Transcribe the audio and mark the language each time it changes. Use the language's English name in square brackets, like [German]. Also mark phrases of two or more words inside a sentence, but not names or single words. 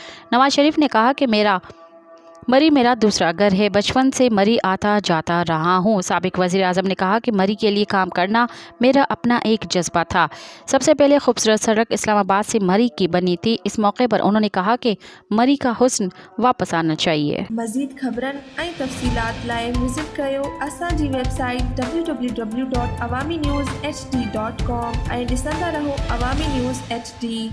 [Urdu] نواز شریف نے کہا کہ مری میرا دوسرا گھر ہے، بچپن سے مری آتا جاتا رہا ہوں۔ سابق وزیر اعظم نے کہا کہ مری کے لیے کام کرنا میرا اپنا ایک جذبہ تھا۔ سب سے پہلے خوبصورت سڑک اسلام آباد سے مری کی بنی تھی۔ اس موقع پر انہوں نے کہا کہ مری کا حسن واپس آنا چاہیے۔ [Sindhi] مزید خبرن ऐं तफ़सीलात लाइ विज़िट कयो असांजी वेबसाइट www.awamiNewsHD.com ऐं ॾिसंदा रहो अवामी न्यूज़ HD।